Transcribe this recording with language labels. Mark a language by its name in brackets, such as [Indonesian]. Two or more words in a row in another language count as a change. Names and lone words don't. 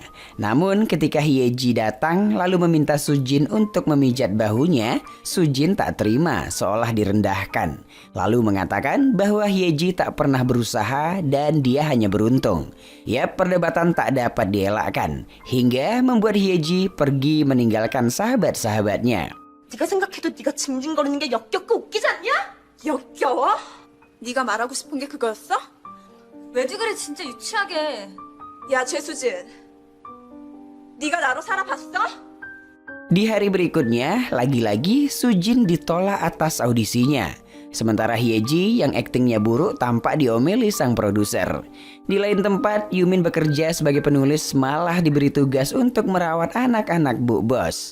[Indonesian] Namun ketika Hyeji datang lalu meminta Sujin untuk memijat bahunya, Sujin tak terima seolah direndahkan. Lalu mengatakan bahwa Hyeji tak pernah berusaha dan dia hanya beruntung. Ya, perdebatan tak dapat dielakkan hingga membuat Hyeji pergi meninggalkan sahabat-sahabatnya. [Korean] 네가 생각해도 네가 징징거리는 게 역겹고 웃기지 않냐? 역겨워? 네가 말하고 싶은 게 그거였어? 왜지 그래 진짜 유치하게. 야 최수진, 네가 나로 살아봤어? [Indonesian] Di hari berikutnya, lagi-lagi Sujin ditolak atas audisinya. Sementara Hyeji yang aktingnya buruk tampak diomeli sang produser. Di lain tempat, Yumin bekerja sebagai penulis malah diberi tugas untuk merawat anak-anak Bu Bos.